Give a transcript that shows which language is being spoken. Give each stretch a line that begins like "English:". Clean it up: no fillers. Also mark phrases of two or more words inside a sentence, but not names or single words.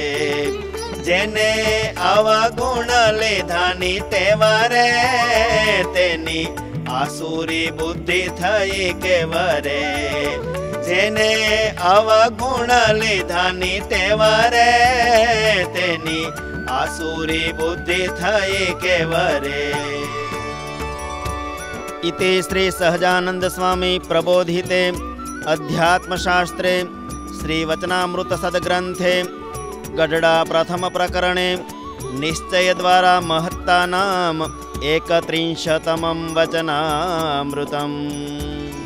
Gujarati: જેને અવગુણ લીધાની તેવરે, તેની આસુરી બુદ્ધિ થઈ કેવરે. જેને અવગુણ લીધાની તેવરે, તેની આસુરી બુદ્ધિ થઈ કેવરે.
Sanskrit: इति श्री सहजानंद स्वामी प्रबोधिते अध्यात्मशास्त्रे श्रीवचनामृत सद्ग्रंथे गढ़डा प्रथम प्रकरणे निश्चय द्वारा महत्तानाम 31तमं वचनामृतम्।